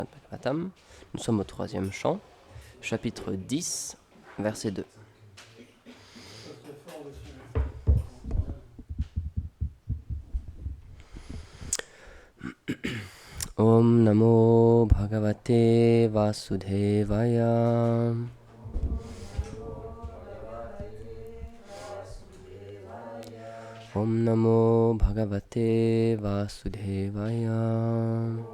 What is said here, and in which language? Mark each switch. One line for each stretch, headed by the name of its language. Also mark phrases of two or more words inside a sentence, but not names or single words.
French: Bhagavatam. Nous sommes au 3e chant, chapitre 10, verset 2.
Sanskrit: Om Namo Bhagavate Vasudevaya. Om Namo Bhagavate Vasudevaya.